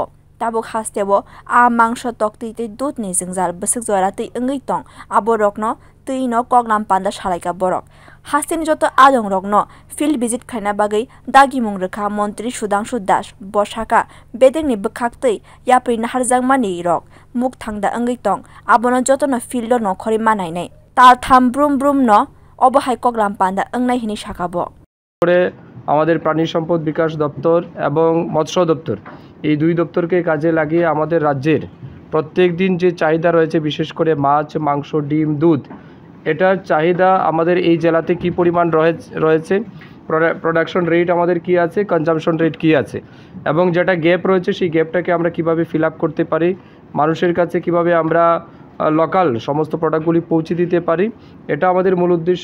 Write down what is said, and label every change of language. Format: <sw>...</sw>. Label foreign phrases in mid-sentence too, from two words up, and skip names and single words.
<trp>tabuk haste o mangsh tokti tei dud ni jingjal bwsuk jora tei angai tong aborokno tui no koglam panda salaika borok haste ni joto adongrok no</trp> <en>field visit</en> <trp>khaina bagai dagimung rekha montri Sudhangshu bosaka bedekni bwkhaste yapri naharjangmani rok muk thangda angai tong abono joto no field no khori manai nei tar tham brum brum no obohai koglam panda angnai hini sakabo</trp> <bn>পরে আমাদের প্রাণী সম্পদ বিকাশ দপ্তর এবং মৎস্য দপ্তর এই দুই দপ্তরকে কাজে লাগিয়ে আমাদের রাজ্যের প্রত্যেক দিন যে চাহিদা রয়েছে, বিশেষ করে মাছ, মাংস, ডিম, দুধ, এটার চাহিদা আমাদের এই জেলাতে কি পরিমাণ রয়েছে,</bn> <en>production rate</en> <bn>আমাদের কি আছে,</bn> <en>consumption rate</en> <bn>কি আছে, এবং যেটা গ্যাপ রয়েছে সেই গ্যাপটাকে আমরা কিভাবে</bn> <en>fill up</en> <bn>করতে পারি, মানুষের কাছে কিভাবে আমরা লোকাল সমস্ত প্রোডাক্টগুলি পৌঁছে দিতে পারি, এটা আমাদের মূল উদ্দেশ্য।</bn>